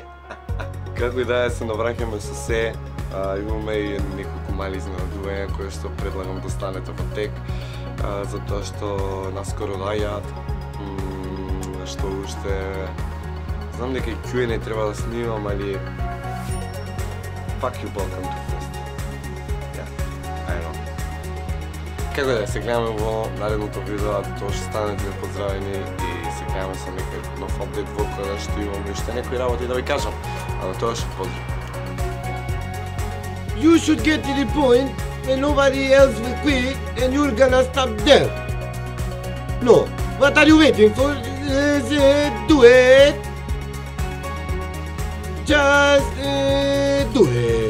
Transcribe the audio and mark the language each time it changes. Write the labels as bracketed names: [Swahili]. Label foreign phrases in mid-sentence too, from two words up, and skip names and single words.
[Macedonian] Како и да е, се навраќаме со се, имаме и неколку мали изненадувања кои што предлагам да станете во тек, затоа што наскоро доаѓаат, што уште знам дека и Q&A треба да снимам, али [English] fuck you [Macedonian] Balkan Тук Фест. [English] I know. [Macedonian] Како да се гледаме во наредното видео, тоа што станете поздравени и се гледаме со некој нов апдейт во која што имаме уште некои работи да ви кажам, а на тоа што поздрав. [English] You should get to the point and nobody else will quit and you're gonna stop there. No, what are you waiting for? Do it. Just do it.